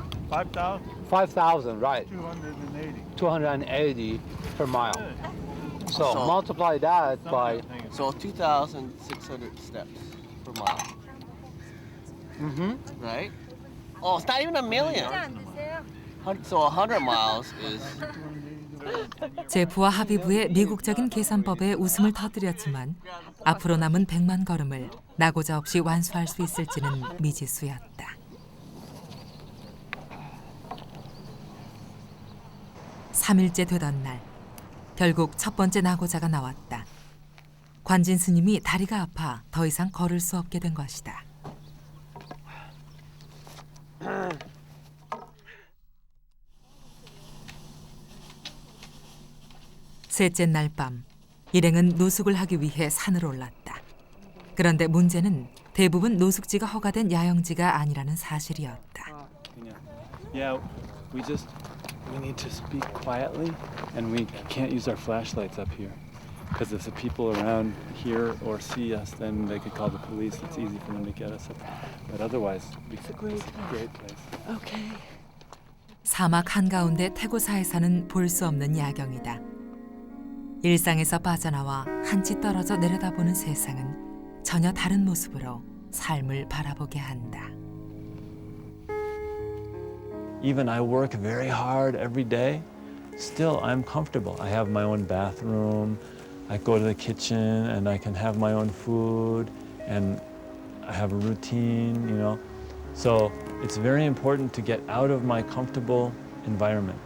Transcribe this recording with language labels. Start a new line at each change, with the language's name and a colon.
English: 5,000, right? 280 per mile. So multiply that by. So 2,600 steps per mile. Right? Oh, it's not even a million. So 100 miles is.
Korean: 제프와 하비브의 미국적인 계산법에 웃음을 터뜨렸지만 앞으로 남은 100만 걸음을 나고자 없이 완수할 수 있을지는 미지수였다. 3일째 되던 날, 결국 첫 번째 나고자가 나왔다. 관진 스님이 다리가 아파 더 이상 걸을 수 없게 된 것이다. 셋째 날 밤, 일행은 노숙을 하기 위해 산을 올랐다. 그런데 문제는 대부분 노숙지가 허가된 야영지가 아니라는 사실이었다.
English: Yeah, we need to speak quietly, and we can't use our flashlights up here. Because if the people around here or see us, then they could call the police. It's easy for them to get us up. But otherwise, it's a great place. Okay.
Korean: 사막 한가운데 태고사에 사는 볼 수 없는 야경이다. 일상에서 빠져나와 한치 떨어져 내려다보는 세상은 전혀 다른 모습으로 삶을 바라보게 한다.
English: Even I work very hard every day, still I'm comfortable. I have my own bathroom, I go to the kitchen and I can have my own food and I have a routine, you know. So it's very important to get out of my comfortable environment.